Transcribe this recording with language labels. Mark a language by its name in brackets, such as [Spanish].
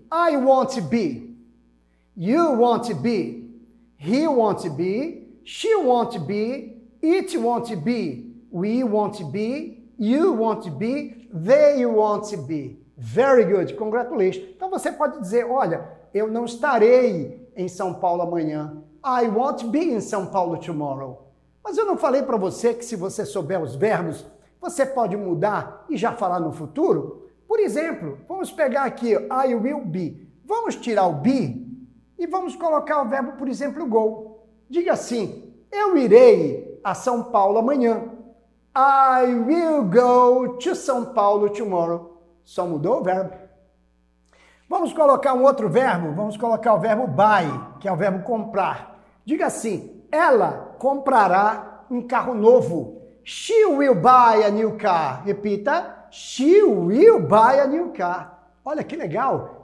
[English] I won't be, you won't be, he won't be, she won't be, it won't be, we won't be, you won't be, they won't be. Very good, congratulations. [Portuguese] Então você pode dizer, olha, eu não estarei em São Paulo amanhã. [English] I won't be in São Paulo tomorrow. [Portuguese] Mas eu não falei para você que se você souber os verbos, você pode mudar e já falar no futuro? Por exemplo, vamos pegar aqui, I will be. Vamos tirar o be e vamos colocar o verbo, por exemplo, go. Diga assim, eu irei a São Paulo amanhã. [English] I will go to São Paulo tomorrow. [Portuguese] Só mudou o verbo. Vamos colocar um outro verbo, vamos colocar o verbo buy, que é o verbo comprar. Diga assim, ela comprará um carro novo. [English] She will buy a new car. [Portuguese] Repita. [English] She will buy a new car. [Portuguese] Olha que legal.